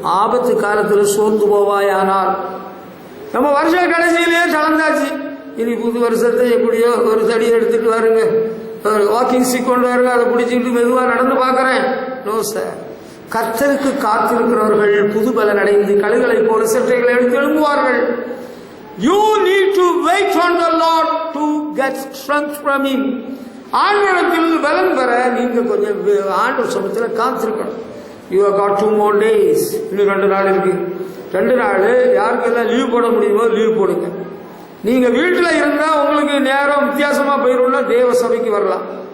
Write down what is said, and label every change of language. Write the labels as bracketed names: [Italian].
[Tamil] ஆபத்து காலத்தில் சோர்ந்து போவாயானால், நம்ம வருஷ கடைசியிலேயே கலந்தாச்சு. இனி புது வருஷத்தை எப்படியோ ஒரு தடியை எடுத்துட்டு வருங்க, வாக்கிங் ஸ்டிக் கொண்டு வருங்க, அதை பிடிச்சிக்கிட்டு மெதுவா நடந்து பார்க்கிறேன். [English] No sir. [Tamil] கர்த்தருக்கு காத்திருக்கிறவர்கள் புது பலன் அடைந்து கழுகளை போல சிற்றைகளை எடுத்து எழும்புவார்கள். [English] You need to wait on the Lord to get strength from Him. [Tamil] ஆண்டவரிடத்தில் பலன் பெற நீங்க கொஞ்சம் ஆண்டவர் சமூகத்தில் காத்திருக்கணும். [English] You have got 2 more days. [Tamil] இன்னும் 2 நாள் இருக்கு. 2 நாள் யாருக்கெல்லாம் லீவ் போட முடியுமோ லீவ் போடுங்க. நீங்க வீட்டுல இருந்தா உங்களுக்கு நேரம் வித்தியாசமா போயிருந்தா தேவ சபைக்கு வரலாம்.